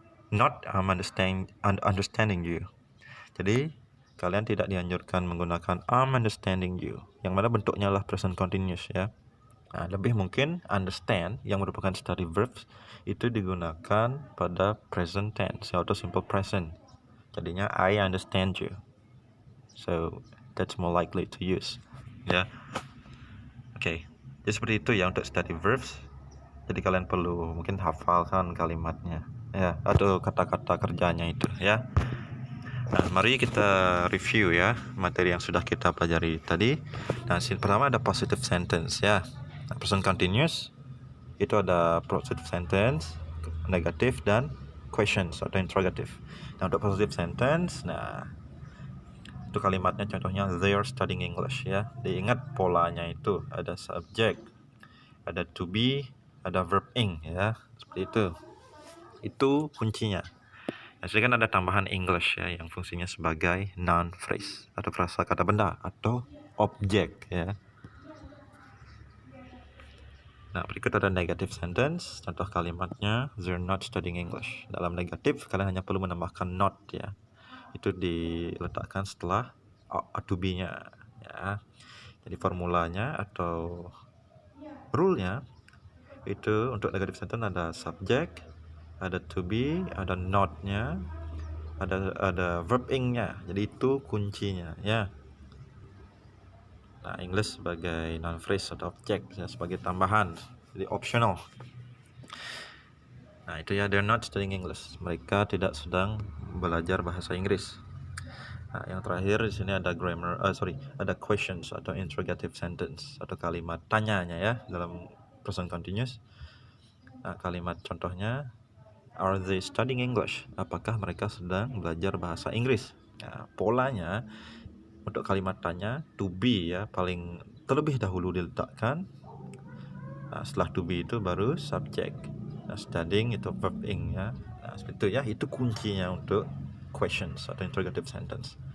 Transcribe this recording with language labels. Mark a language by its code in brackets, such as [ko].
[en] Not I'm understanding you. [id] Jadi kalian tidak dianjurkan menggunakan [en] I'm understanding you, [id] yang mana bentuknya adalah present continuous ya. Nah, lebih mungkin understand yang merupakan study verbs itu digunakan pada present tense atau simple present. Jadinya [en] I understand you. So that's more likely to use. [id] Ya. Oke. Jadi seperti itu ya untuk study verbs. Jadi kalian perlu mungkin hafalkan kalimatnya ya atau kata-kata kerjanya itu ya. Nah, mari kita review ya materi yang sudah kita pelajari tadi. Nah, pertama ada positive sentence ya. Nah, present continuous itu ada positive sentence, negatif, dan questions atau interrogative. Nah, untuk positive sentence, nah itu kalimatnya contohnya [en] they are studying English [id] ya. Diingat polanya itu ada subject, ada to be, ada verb ing ya. Seperti itu. Itu kuncinya. Nah, sini kan ada tambahan English ya yang fungsinya sebagai noun phrase atau frasa kata benda atau objek ya. Nah, berikut ada negative sentence. Contoh kalimatnya [en] they're not studying English. [id] Dalam negatif kalian hanya perlu menambahkan not ya. Itu diletakkan setelah to be-nya ya. Jadi formulanya atau rule-nya itu untuk negative sentence ada subject, ada to be, ada not-nya, ada verb ing-nya. Jadi itu kuncinya ya. Nah, English sebagai noun phrase atau objek ya, sebagai tambahan. Jadi optional. Nah, itu ya, [en] they're not studying English. [id] Mereka tidak sedang belajar bahasa Inggris. Nah, yang terakhir di sini ada ada questions atau interrogative sentence atau kalimat tanyanya ya dalam present continuous. Nah, kalimat contohnya, [en] are they studying English? [id] Apakah mereka sedang belajar bahasa Inggris? Nah, polanya untuk kalimat tanya to be ya paling terlebih dahulu diletakkan. Nah, setelah to be itu baru subject. Nah, studying itu verb ing ya. Nah, seperti itu ya, itu kuncinya untuk questions atau interrogative sentence.